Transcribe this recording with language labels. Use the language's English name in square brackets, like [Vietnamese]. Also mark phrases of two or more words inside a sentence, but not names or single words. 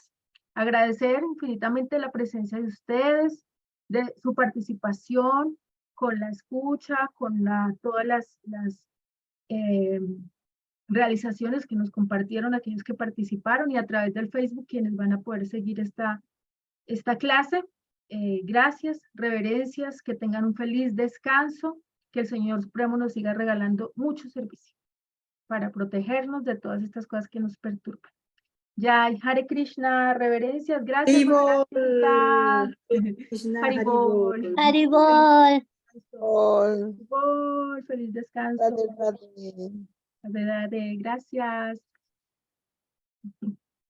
[Spanish] Agradecer infinitamente la presencia de ustedes, de su participación, con la escucha, con todas las realizaciones que nos compartieron aquellos que participaron, y a través del Facebook quienes van a poder seguir esta clase. Gracias, reverencias, que tengan un feliz descanso, que el Señor Supremo nos siga regalando mucho servicio para protegernos de todas estas cosas que nos perturban. Jai, Hare Krishna, reverencias, gracias. Haribol. Krishna, Haribol. Haribol. Haribol, feliz descanso. Radhe, Radhe. Radhe, gracias.